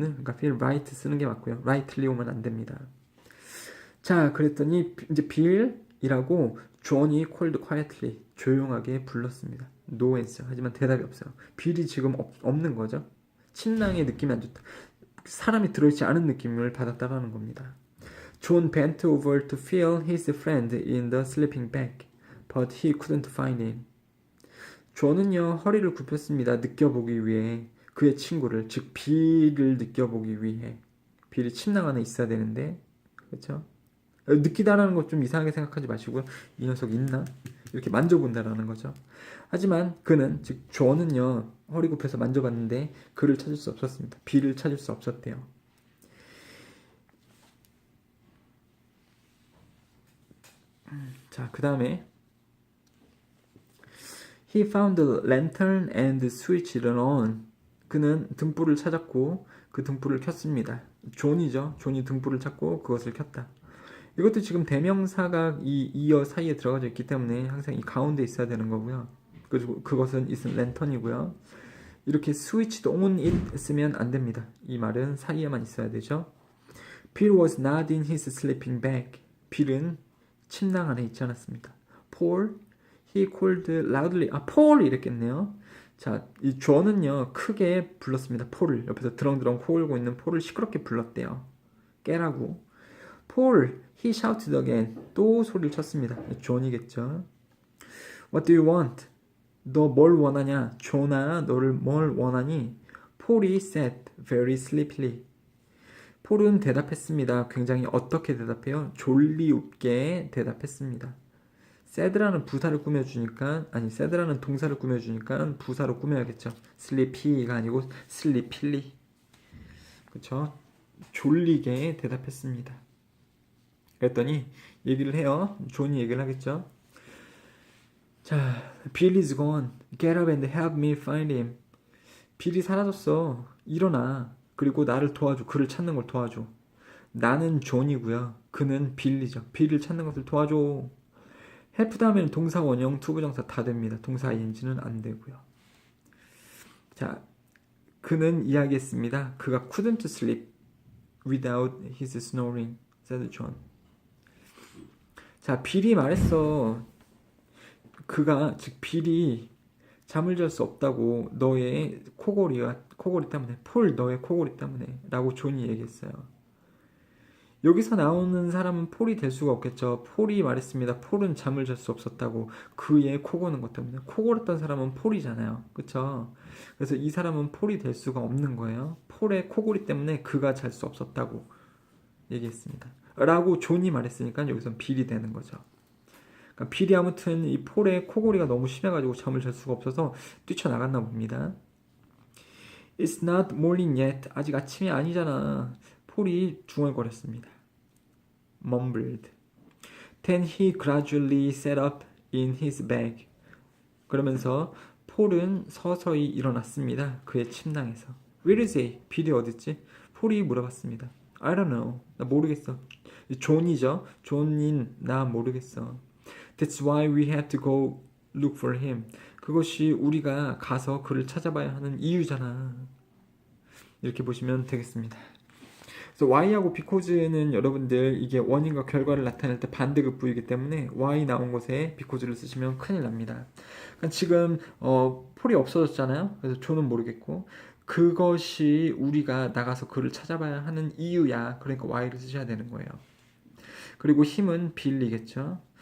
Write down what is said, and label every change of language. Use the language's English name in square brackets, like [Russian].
[Korean] 그러니까 feel right 쓰는 게 맞고요. rightly 오면 안 됩니다. 자, 그랬더니 이제 빌이라고 존이 called quietly 조용하게 불렀습니다. [English] No answer. [Korean] 하지만 대답이 없어요. 빌이 지금 없는 거죠. 침낭의 느낌이 안 좋다. 사람이 들어있지 않은 느낌을 받았다라는 겁니다. [English] John bent over to feel his friend in the sleeping bag, but he couldn't find him. [Korean] 존은요 허리를 굽혔습니다. 느껴보기 위해 그의 친구를, 즉 빌을 느껴보기 위해. 빌이 침낭 안에 있어야 되는데, 그렇죠? 느끼다라는 것 좀 이상하게 생각하지 마시고요. 이 녀석 있나? 이렇게 만져본다라는 거죠. 하지만 그는, 즉 존은요 허리 굽혀서 만져봤는데 그를 찾을 수 없었습니다. 빌을 찾을 수 없었대요. 자, 그 다음에 [English] He found the lantern and switched it on. [Korean] 그는 등불을 찾았고 그 등불을 켰습니다. 존이죠. 존이 등불을 찾고 그것을 켰다. 이것도 지금 대명사가 이 이어 사이에 들어가져 있기 때문에 항상 이 가운데 있어야 되는 거고요. 그리고 그것은 있은 랜턴이고요. 이렇게 switched on it 쓰면 안 됩니다. 이 말은 사이에만 있어야 되죠. [English] Bill was not in his sleeping bag. [Korean] 빌은 침낭 안에 있지 않았습니다. [English] Paul, he called loudly. [Korean] 아, Paul 이랬겠네요. 자, 이 존은요 크게 불렀습니다. 폴을 옆에서 드렁드렁 코 골고 있는 폴을 시끄럽게 불렀대요. 깨라고. [English] Paul, he shouted again. [Korean] 또 소리를 쳤습니다. 존이겠죠. [English] What do you want? [Korean] 너 뭘 원하냐? 존아, 너를 뭘 원하니? [English] 폴이 said very sleepily. [Korean] 폴은 대답했습니다. 굉장히 어떻게 대답해요? 졸리웃게 대답했습니다. sad라는 부사를 꾸며주니까, 아니 sad라는 동사를 꾸며주니까 부사로 꾸며야겠죠. sleepy가 아니고 sleepily. 그쵸? 졸리게 대답했습니다. 그랬더니 얘기를 해요. 존이 얘기를 하겠죠. [English] 자, Bill is gone. Get up and help me find him. [Korean] 빌이 사라졌어. 일어나. 그리고 나를 도와줘. 그를 찾는 걸 도와줘. 나는 존이고요. 그는 빌리죠. 빌을 찾는 것을 도와줘. help 다음에는 동사 원형, 투부정사 다 됩니다. 동사 ing는 안 되고요. 자, 그는 이야기했습니다. [English] 그가 couldn't sleep without his snoring, said John. [Korean] 자, 빌이 말했어. 그가, 즉 빌이 잠을 잘 수 없다고, 너의 코골이 때문에, 폴 너의 코골이 때문에 라고 존이 얘기했어요. 여기서 나오는 사람은 폴이 될 수가 없겠죠. 폴이 말했습니다. 폴은 잠을 잘 수 없었다고, 그의 코고는 것 때문에. 코골었던 사람은 폴이잖아요. 그쵸? 그래서 이 사람은 폴이 될 수가 없는 거예요. 폴의 코골이 때문에 그가 잘 수 없었다고 얘기했습니다. 라고 존이 말했으니까 여기선 빌이 되는 거죠. 그러니까 빌이 아무튼 이 폴의 코골이가 너무 심해가지고 잠을 잘 수가 없어서 뛰쳐나갔나 봅니다. [English] It's not morning yet. [Korean] 아직 아침이 아니잖아. 폴이 중얼거렸습니다. Mumbled. [English] Then he gradually sat up in his bag. [Korean] 그러면서 폴은 서서히 일어났습니다. 그의 침낭에서. [English] Where is he? [Korean] 빌이 어딨지? 폴이 물어봤습니다. [English] I don't know. [Korean] 나 모르겠어. 존이죠. 존인 나 모르겠어. [English] That's why we have to go look for him. [Korean] 그것이 우리가 가서 그를 찾아봐야 하는 이유잖아. 이렇게 보시면 되겠습니다. 그래서 why하고 because는 여러분들 이게 원인과 결과를 나타낼 때 반대급부이기 때문에 why 나온 곳에 because를 쓰시면 큰일 납니다. 그러니까 지금 폴이 없어졌잖아요. 그래서 존은 모르겠고 그것이 우리가 나가서 그를 찾아봐야 하는 이유야. 그러니까 why를 쓰셔야 되는 거예요. 그리고 힘은 빌리겠죠.